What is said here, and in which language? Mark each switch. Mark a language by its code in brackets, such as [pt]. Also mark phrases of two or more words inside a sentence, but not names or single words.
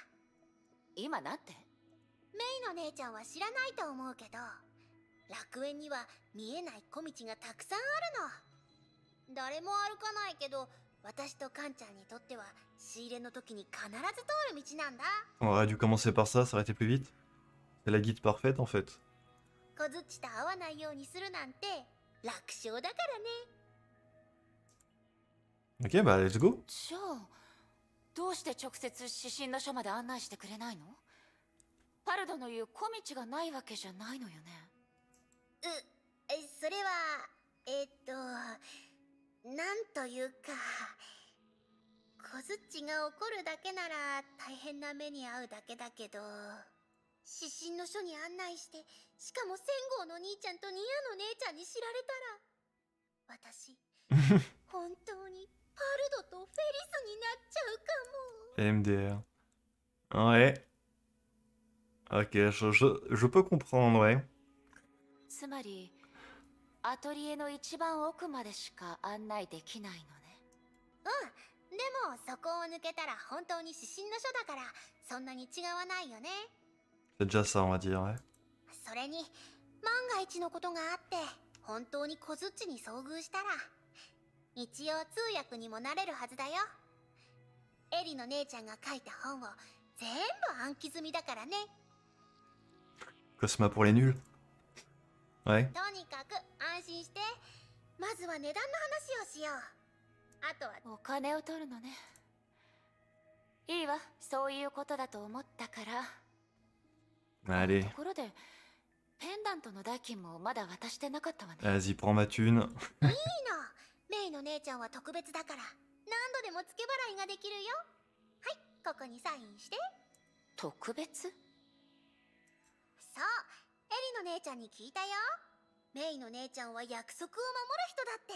[ja] 今なんて？メイの姉ちゃんは知らないと思うけど、楽園には見えない小道がたくさんあるの。誰も歩かないけど、私とカンちゃんにとっては仕入れの時に必ず通る道なんだ。 [fr] On aurait dû commencer par ça aurait été plus vite. C'est la guide parfaite en fait. [ja] 小槌と会わないようにするなんて楽勝だからね。 [fr] Ok, bah [en] let's go. [ja] じゃあどうして直接指針の書まで案内してくれないの？パルドの言う小道がないわけじゃないのよね。それはなんというか、小槌が怒るだけなら大変な目に遭うだけだけど、指針の書に案内して、しかも仙号の兄ちゃんとニアの姉ちゃんに知られたら、私本当にパルドとフェリスになっちゃうかも。 [fr] MDR. Ouais. Ok, je peux comprendre, ouais. [ja] つまりアトリエの一番奥までしか案内できないのね。でもそこを抜けたら本当に指針の書だから、そんなに違わないよね。 [fr] C'est déjà ça, on va dire, ouais. [ja] それに万が一のことがあって本当に小槌に遭遇したら、一応通訳にもなれるはずだよ。エリの姉ちゃんが書いた本を全部暗記済みだからね。 [fr] Cosma pour les nuls. Ouais. [ja] とにかく安心して、まずは値段の話をしよう。あとはお金を取るのね。いいわ、そういうことだと思ったから。 [fr] Allez, [ja] ところでペンダントの代金もまだ渡してなかったわね。 [fr] vas-y, prends ma thune. [ja] いいの、メイの姉ちゃんは特別だから何度でも付け払いができるよ。はい、ここにサインして。特別？そう、エリの姉ちゃんに聞いたよ。メイの姉ちゃんは約束を守る人だって。